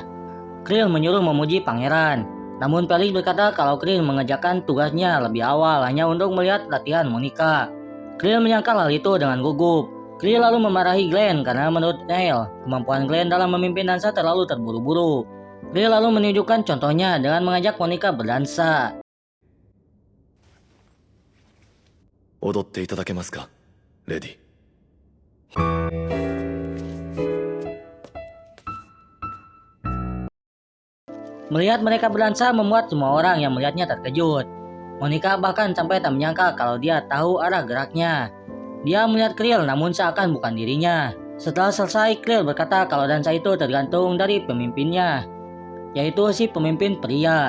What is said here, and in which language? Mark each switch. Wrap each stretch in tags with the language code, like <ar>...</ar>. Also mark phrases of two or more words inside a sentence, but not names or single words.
<id>Krill menyuruh memuji pangeran. Namun Felix berkata kalau Krill mengerjakan tugasnya lebih awal hanya untuk melihat latihan Monica. Krill menyangkal hal itu dengan gugup. Krill lalu memarahi Glenn karena menurut Neil, kemampuan Glenn dalam memimpin dansa terlalu terburu-buru. Krill lalu menunjukkan contohnya dengan mengajak Monica berdansa.</id> <ja>踊っていただけますか、レディ。</ja> <id>Melihat mereka berdansa membuat semua orang yang melihatnya terkejut. Monica bahkan sampai tak menyangka kalau dia tahu arah geraknya. Dia melihat Krill namun seakan bukan dirinya. Setelah selesai, Krill berkata kalau dansa itu tergantung dari pemimpinnya, yaitu si pemimpin pria.</id>